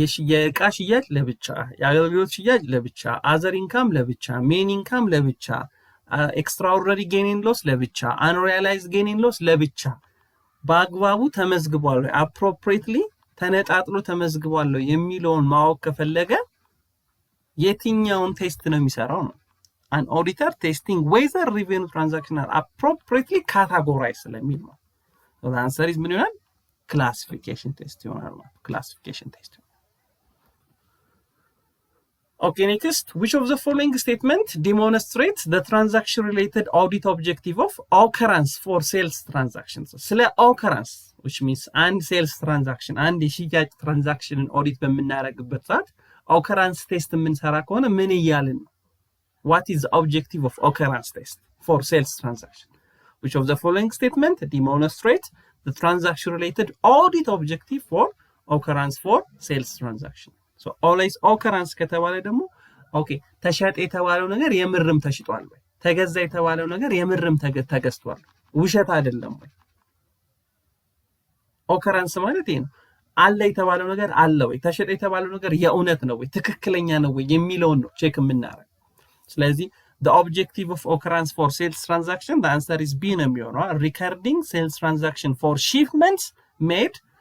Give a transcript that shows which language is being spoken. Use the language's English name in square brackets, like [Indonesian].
[Amharic] የዕቃ ሽያጭ ለብቻ የአገልግሎት ሽያጭ ለብቻ other income ለብቻ main income ለብቻ [English] extraordinary gain and loss [Amharic] ለብቻ [English] unrealized gain and loss [Amharic] ለብቻ በአግባቡ ተመዝግቧል appropriately ተነጣጥሎ ተመዝግቧል የሚለውን ማወቅ ከፈለገ የትኛውን ቴስት ነው የሚሰራው ነው [English] an auditor testing whether revenue transactions are appropriately categorized [Amharic] ስለሚል ነው [English] so the answer is [Amharic] ምን ይሆናል classification test ይሆናል ማለት classification test [English] Okay, next, which of the following statement demonstrates the transaction related audit objective of occurrence for sales transactions? ስለ occurrence, which means and sales transaction and [Amharic] የሽያጭ [English] transaction audit [Amharic] በምናደርግበት ሰዓት [English] occurrence test [Amharic] የምንሰራ ከሆነ ምን እያልን ነው? [English] What is the objective of occurrence test for sales transaction? Which of the following statement demonstrates the transaction related audit objective for occurrence for sales transaction? [Amharic] So always occurrence ከተባለ ደግሞ ኦኬ ተሸጠ የተባለው ነገር የምርም ተሽጧል ወይ ተገዛ የተባለው ነገር የምርም ተገዝቷል ውሸት አይደለም ወይ occurrence ማለት ይሄ ነው አለ የተባለው ነገር አለ ወይ ተሸጠ የተባለው ነገር የእውነት ነው ወይ ትክክለኛ ነው ወይ የሚለው ነው ቼክ የምናደርገው ስለዚህ [English] the objective of occurrence for sales transaction the answer is B [Amharic] ነው የሚሆነው [English] recording sales transaction for shipments made